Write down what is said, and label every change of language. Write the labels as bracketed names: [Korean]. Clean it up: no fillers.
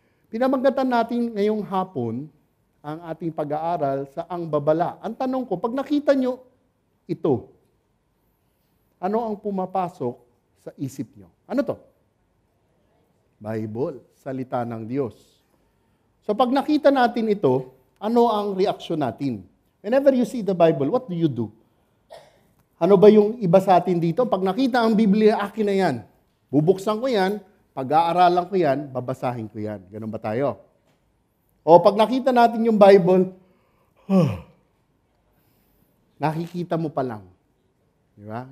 [Filipino] Pinamagatan natin ngayong hapon ang ating pag-aaral sa ang babala. Ang tanong ko, pag nakita nyo ito, ano ang pumapasok sa isip nyo? Ano to? Bible, salita ng Diyos. So pag nakita natin ito, ano ang reaksyon natin? [English] Whenever you see the Bible, what do you do? [Filipino] Ano ba yung iba sa atin dito? Pag nakita ang Biblia, akin na yan. Bubuksan ko yan, pag-aaralan ko yan, babasahin ko yan. Ganun ba tayo? O pag nakita natin yung Bible, nakikita mo pa lang. Di ba?